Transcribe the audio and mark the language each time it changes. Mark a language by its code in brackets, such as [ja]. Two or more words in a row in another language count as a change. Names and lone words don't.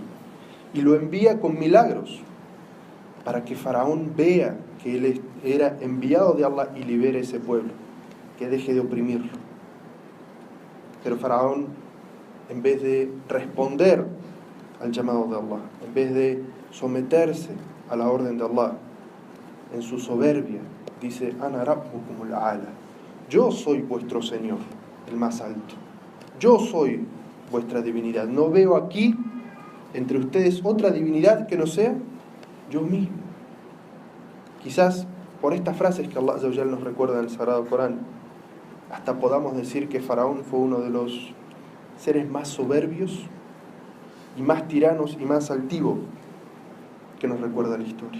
[es] Y lo envía con milagros para que Faraón vea que él era enviado de Allah y libere ese pueblo, que deje de oprimirlo. Pero Faraón, en vez de responder al llamado de Allah, en vez de someterse a la orden de Allah, en su soberbia, dice: [ar] أنا ربكم الأعلى. [es] Yo soy vuestro Señor, el más alto. Yo soy vuestra divinidad. No veo aquí entre ustedes otra divinidad que no sea yo mismo. Quizás por estas frases que [ar] الله عز وجل [es] nos recuerda en el Sagrado Corán, hasta podamos decir que Faraón fue uno de los seres más soberbios y más tiranos y más altivos que nos recuerda la historia.